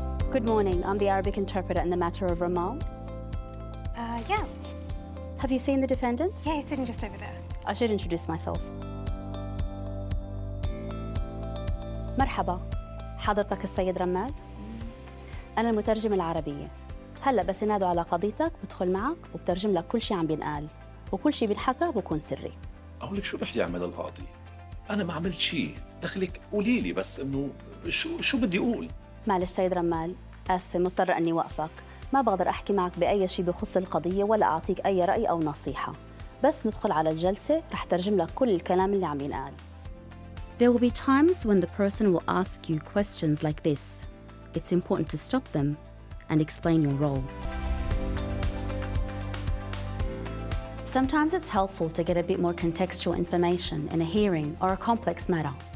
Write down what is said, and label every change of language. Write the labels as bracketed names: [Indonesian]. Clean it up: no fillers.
[English] Good morning, I'm the Arabic interpreter in the matter of Ramal. Yeah. Have you seen the defendant? Yeah, he's sitting just over there. I should introduce myself. [Arabic] مرحبا، حضرتك السيد رمال؟ أنا المترجم العربية. هلا بس ينادوا على قضيتك بدخل معك وبترجم لك كل شيء عم بينقال، وكل شيء بينحكى بكون سري. أقول لك شو رح يعمل القاضي؟ أنا ما عملت شيء، دخلك قولي لي بس إنه شو بدي أقول؟ معلش سيد رمال، آسفة مضطرة إني وقفك، ما بقدر أحكي معك بأي شيء بخص القضية ولا أعطيك أي رأي أو نصيحة. بس ندخل على الجلسة رح ترجم لك كل الكلام اللي عم ينقال. [English] There will be times when the person will ask you questions like this. It's important to stop them and explain your role. Sometimes it's helpful to get a bit more contextual information in a hearing or a complex matter.